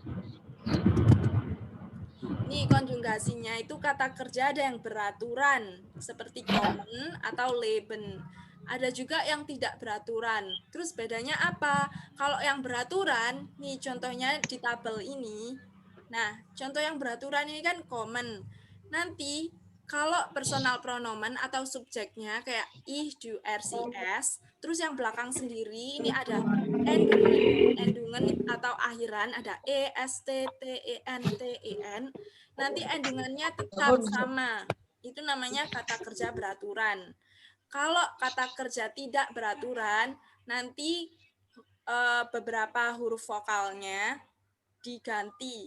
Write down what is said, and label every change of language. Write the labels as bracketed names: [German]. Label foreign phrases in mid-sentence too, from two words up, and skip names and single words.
[Indonesian] Nih konjugasinya itu kata kerja ada yang beraturan seperti kommen atau leben. Ada juga yang tidak beraturan. Terus bedanya apa? Kalau yang beraturan, nih contohnya di tabel ini. Nah, contoh yang beraturan ini kan common. Nanti kalau [German] personal pronomen [Indonesian] atau subjeknya kayak [German] ich, du, er, sie, es, [Indonesian] terus yang belakang sendiri ini ada endungan atau akhiran, ada e, s, t, t, e, n, t, e, n. Nanti endungannya tetap sama. Itu namanya kata kerja beraturan. Kalau kata kerja tidak beraturan, nanti beberapa huruf vokalnya diganti.